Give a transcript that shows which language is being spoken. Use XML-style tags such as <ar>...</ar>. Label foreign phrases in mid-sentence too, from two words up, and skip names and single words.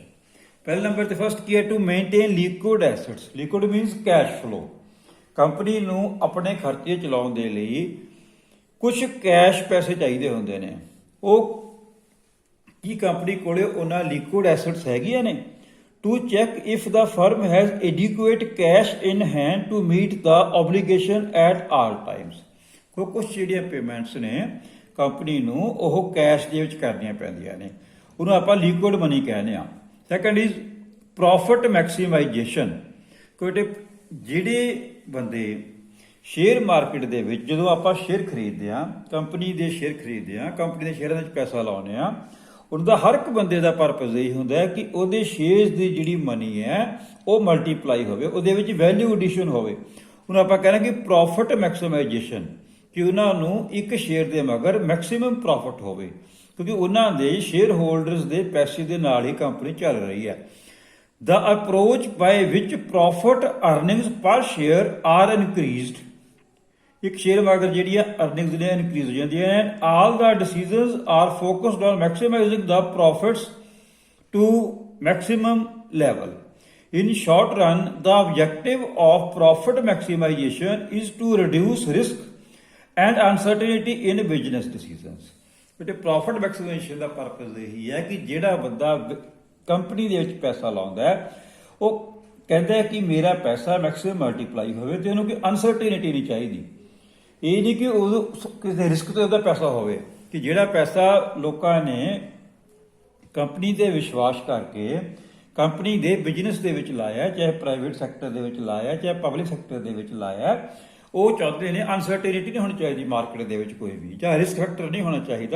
<pa>ਪਹਿਲੇ ਨੰਬਰ ਤੇ ਫਸਟ ਕੀ ਹੈ,</pa> <en>to maintain liquid assets. liquid means cash flow.</en> <pa>ਕੰਪਨੀ ਨੂੰ ਆਪਣੇ ਖਰਚੇ ਚਲਾਉਣ ਦੇ ਲਈ ਕੁਝ ਕੈਸ਼ ਪੈਸੇ ਚਾਹੀਦੇ ਹੁੰਦੇ ਨੇ। ਉਹ ਕੀ ਕੰਪਨੀ ਕੋਲੇ ਉਹਨਾਂ</pa> <en>liquid assets</en> <pa>ਹੈਗੀਆਂ ਨੇ।</pa> <en>To check if the firm has adequate cash in hand to meet the obligation at all times।</en> <pa>ਕੁਝ ਜਿਹੜੀਆਂ ਪੇਮੈਂਟਸ ਨੇ ਕੰਪਨੀ ਨੂੰ ਉਹ ਕੈਸ਼ ਦੇ ਵਿੱਚ ਕਰਨੀਆਂ ਪੈਂਦੀਆਂ ਨੇ, ਉਹਨੂੰ ਆਪਾਂ</pa> <en>liquid money</en> <pa>ਕਹਿੰਦੇ ਆ।</pa> <en>second is profit maximization.</en> <pa>ਕੋਈ ਜਿਹੜੇ ਬੰਦੇ</pa> <en>share market</en> <pa>ਦੇ ਵਿੱਚ, ਜਦੋਂ ਆਪਾਂ ਸ਼ੇਅਰ ਖਰੀਦਦੇ ਆ, ਕੰਪਨੀ ਦੇ ਸ਼ੇਅਰ ਖਰੀਦਦੇ ਆ, ਕੰਪਨੀ ਦੇ ਸ਼ੇਅਰਾਂ ਵਿੱਚ ਪੈਸਾ ਲਾਉਂਦੇ ਆ, ਉਹਦਾ ਹਰ ਇੱਕ ਬੰਦੇ ਦਾ ਪਰਪਸ ਇਹ ਹੁੰਦਾ ਹੈ ਕਿ ਉਹਦੇ ਸ਼ੇਅਰਸ ਦੀ ਜਿਹੜੀ ਮਨੀ ਹੈ ਉਹ ਮਲਟੀਪਲਾਈ ਹੋਵੇ, ਉਹਦੇ ਵਿੱਚ</pa> <en>value addition</en> <pa>ਹੋਵੇ। ਹੁਣ ਆਪਾਂ ਕਹਿੰਦੇ ਕਿ</pa> <en>profit maximization,</en> <pa>ਕਿ ਉਹਨਾਂ ਨੂੰ ਇੱਕ ਸ਼ੇਅਰ ਦੇ ਮਗਰ</pa> <en>maximum profit</en> <pa>ਹੋਵੇ। ਕਿਉਂਕਿ ਉਹਨਾਂ ਦੇ</pa> <en>share holders</en> <pa>ਦੇ ਪੈਸੇ ਦੇ ਨਾਲ ਹੀ ਕੰਪਨੀ ਚੱਲ ਰਹੀ ਹੈ।</pa> <en>The approach by which profit earnings per share are increased,</en> <pa>ਇੱਕ</pa> <en>share market</en> <pa>ਜਿਹੜੀ ਹੈ ਅਰਨਿੰਗਸ ਨੇ ਇਨਕਰੀਜ਼ ਹੋ ਜਾਂਦੀਆਂ ਨੇ।</pa> <en>All the decisions are focused on maximizing the profits to maximum level. In short run, the objective of profit maximization is to reduce risk and uncertainty in business decisions.</en> <pa>ਬੇਟੇ</pa> <en>profit maximization</en> <pa>ਦਾ ਪਰਪਸ ਇਹੀ ਹੈ ਕਿ ਜਿਹੜਾ ਬੰਦਾ ਕੰਪਨੀ ਦੇ ਵਿੱਚ ਪੈਸਾ ਲਾਉਂਦਾ ਹੈ ਉਹ ਕਹਿੰਦਾ ਹੈ ਕਿ ਮੇਰਾ ਪੈਸਾ</pa> <en>maximum multiply</en> <pa>ਹੋਵੇ ਤੇ ਉਹਨੂੰ ਕੋਈ ਅਨਸਰਟੇਨਿਟੀ ਨਹੀਂ ਚਾਹੀਦੀ। ਇਹ ਨਹੀਂ ਕਿ ਉਹ ਕਿਸੇ ਰਿਸਕ ਤੇ ਉਹਦਾ ਪੈਸਾ ਹੋਵੇ, ਕਿ ਜਿਹੜਾ ਪੈਸਾ ਲੋਕਾਂ ਨੇ ਕੰਪਨੀ ਤੇ ਵਿਸ਼ਵਾਸ ਕਰਕੇ ਕੰਪਨੀ ਦੇ ਬਿਜ਼ਨਸ ਦੇ ਵਿੱਚ ਲਾਇਆ, ਚਾਹੇ</pa> <en>private sector</en> <pa>ਦੇ ਵਿੱਚ ਲਾਇਆ ਚਾਹੇ</pa> <en>public sector</en> <pa>ਦੇ ਵਿੱਚ ਲਾਇਆ, ਉਹ ਚਾਹੁੰਦੇ ਨੇ ਅਨਸਰਟੇਨਿਟੀ ਨਹੀਂ ਹੋਣੀ ਚਾਹੀਦੀ ਮਾਰਕੀਟ ਦੇ ਵਿੱਚ ਕੋਈ ਵੀ, ਚਾਹੇ</pa> <en>risk factor</en> <pa>ਨਹੀਂ ਹੋਣਾ ਚਾਹੀਦਾ।</pa>